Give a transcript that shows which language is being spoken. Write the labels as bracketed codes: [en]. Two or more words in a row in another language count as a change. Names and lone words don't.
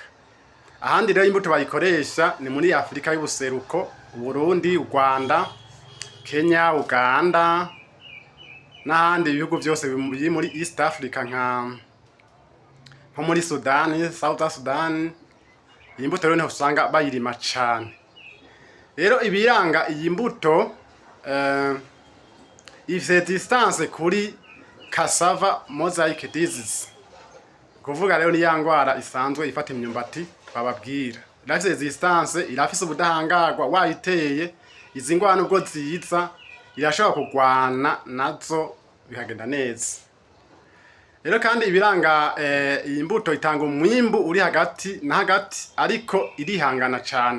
[rw] Ahandi rero imbuto bayikoresha ni muri Afrika y'ubuseruko, Burundi, Rwanda, Kenya, Uganda n'ahandi bihugu byose biri muri East Africa nko muri Sudan, South Sudan. Iyi mbuto rero usanga bayirima cyane. Rero ibiranga iyi mbuto ifite distance kuri [en] cassava mosaic disease. [rw] Kuvuga rero ni ya ngwara isanzwe ifata imyumbati bababwira. Irafite distance, irafise ubudahangarwa wayiteye, izi ngwara nubwo ziza irashobora kugwana nazo bikagenda neza. Rero kandi ibiranga iyi mbuto itanga umwimbu uri hagati na hagati, ariko irihangana cyane.